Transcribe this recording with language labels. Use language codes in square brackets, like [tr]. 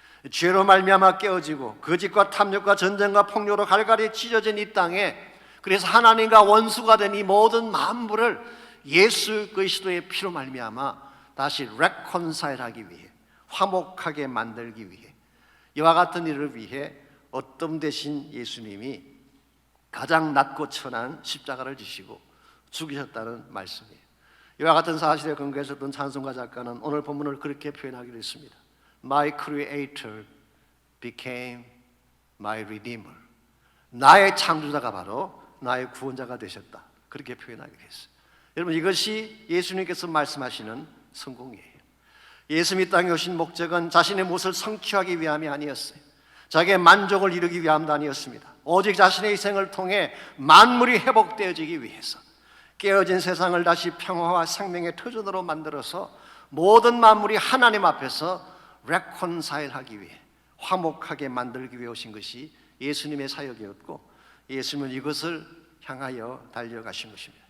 [ko] 죄로 말미암아 깨어지고 거짓과 탐욕과 전쟁과 폭력으로 갈갈이 찢어진 이 땅에, 그래서 하나님과 원수가 된 이 모든 만물을 예수 그리스도의 피로 말미암아 다시 reconcile하기 위해, 화목하게 만들기 위해, 이와 같은 일을 위해 어떤 대신 예수님이 가장 낮고 천한 십자가를 지시고 죽으셨다는 말씀이에요. 이와 같은 사실에 근거해서 어떤 찬송가 작가는 오늘 본문을 그렇게 표현하기로 했습니다. [en] My Creator became my Redeemer. [ko] 나의 창조자가 바로 나의 구원자가 되셨다. 그렇게 표현하기로 했어요. 여러분, 이것이 예수님께서 말씀하시는 성공이에요. 예수님이 땅에 오신 목적은 자신의 무엇을 성취하기 위함이 아니었어요. 자기의 만족을 이루기 위함도 아니었습니다. 오직 자신의 희생을 통해 만물이 회복되어지기 위해서 깨어진 세상을 다시 평화와 생명의 터전으로 만들어서 모든 만물이 하나님 앞에서 reconcile하기 위해, 화목하게 만들기 위해 오신 것이 예수님의 사역이었고, 예수님은 이것을 향하여 달려가신 것입니다.